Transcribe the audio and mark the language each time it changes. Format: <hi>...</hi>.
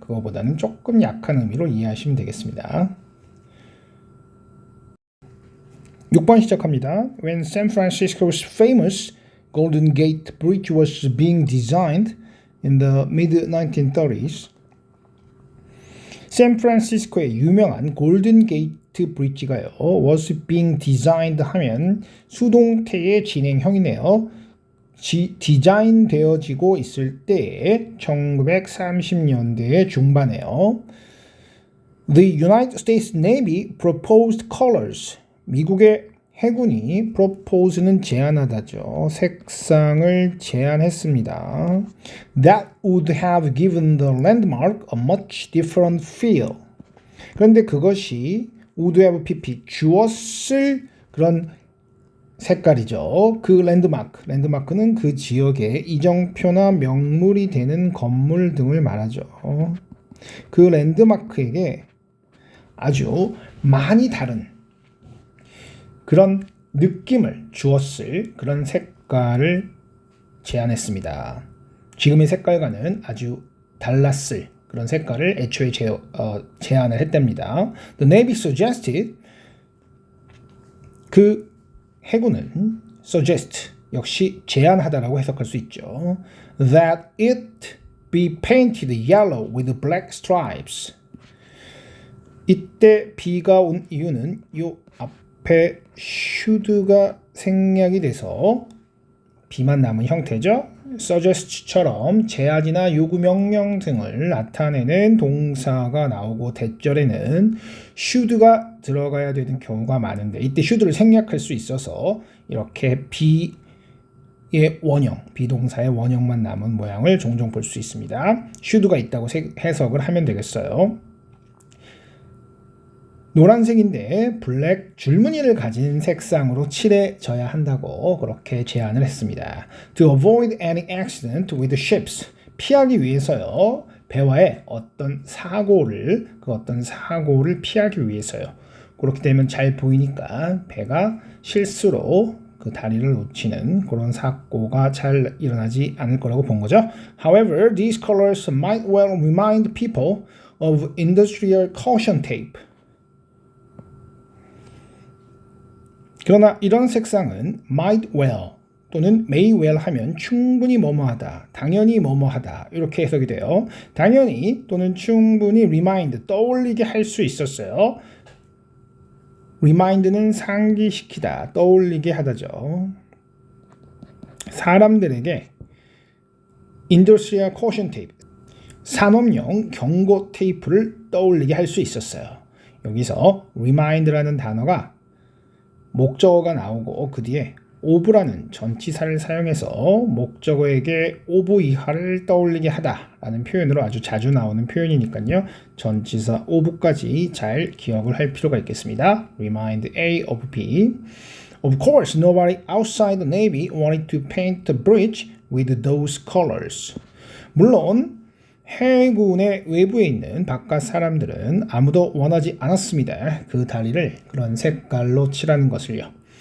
<ko>그거보다는 조금 약한 의미로 이해하시면 되겠습니다. 6번 시작합니다.</ko> <en>When San Francisco's famous Golden Gate Bridge was being designed in the mid-1930s,</en> <ko>샌프란시스코의 유명한 골든 게이트 브릿지가요.</ko> <en>was being designed</en> <ko>하면 수동태의 진행형이네요. 디자인 되어지고 있을 때 1930년대 중반에요.</ko> <en>The United States Navy proposed colors.</en> <ko>미국의 해군이 propose는 제안하다죠. 색상을 제안했습니다.</ko> <en>That would have given the landmark a much different feel.</en> <ko>그런데 그것이</ko> <en>would have pp</en> <ko>주었을 그런 색깔이죠. 그 랜드마크는 그 지역의 이정표나 명물이 되는 건물 등을 말하죠. 그 랜드마크에게 아주 많이 다른 그런 느낌을 주었을 그런 색깔을 제안했습니다. 지금의 색깔과는 아주 달랐을 그런 색깔을 애초에 제안을 했답니다.</ko> <en>The Navy suggested,</en> <ko>그 해군은 suggest 역시 제안하다라고 해석할 수 있죠.</ko> <en>That it be painted yellow with black stripes.</en> <ko>이때 B가 온 이유는 요 앞에 should가 생략이 돼서 B만 남은 형태죠. suggest처럼 제안이나 요구 명령 등을 나타내는 동사가 나오고 대절에는 should가 들어가야 되는 경우가 많은데 이때 should를 생략할 수 있어서 이렇게 B의 원형, 비동사의 원형만 남은 모양을 종종 볼 수 있습니다. should가 있다고 해석을 하면 되겠어요. 노란색인데 블랙 줄무늬를 가진 색상으로 칠해져야 한다고 그렇게 제안을 했습니다.</ko> <en>To avoid any accident with ships.</en> <ko>피하기 위해서요. 배와의 어떤 사고를 피하기 위해서요. 그렇게 되면 잘 보이니까 배가 실수로 그 다리를 놓치는 그런 사고가 잘 일어나지 않을 거라고 본 거죠.</ko> <en>However, these colors might well remind people of industrial caution tape.</en> <ko>그러나 이런 색상은</ko> <en>might well</en> <ko>또는</ko> <en>may well</en> <ko>하면 충분히 뭐뭐하다, 당연히 뭐뭐하다 이렇게 해석이 돼요. 당연히 또는 충분히 remind, 떠올리게 할 수 있었어요. remind는 상기시키다, 떠올리게 하다죠. 사람들에게</ko> <en>Industrial Caution Tape,</en> <ko>산업용 경고 테이프를 떠올리게 할 수 있었어요. 여기서 remind라는 단어가 목적어가 나오고 그 뒤에 of라는 전치사를 사용해서 목적어에게 of 이하를 떠올리게 하다라는 표현으로 아주 자주 나오는 표현이니까요. 전치사 of까지 잘 기억을 할 필요가 있겠습니다.</ko> <en>Remind A of B. Of course, nobody outside the Navy wanted to paint the bridge with those colors.</en> <ko>물론 해군의 외부에 있는 바깥 사람들은 아무도 원하지 않았습니다. 그 다리를 그런 색깔로 칠하는 것을요.</ko>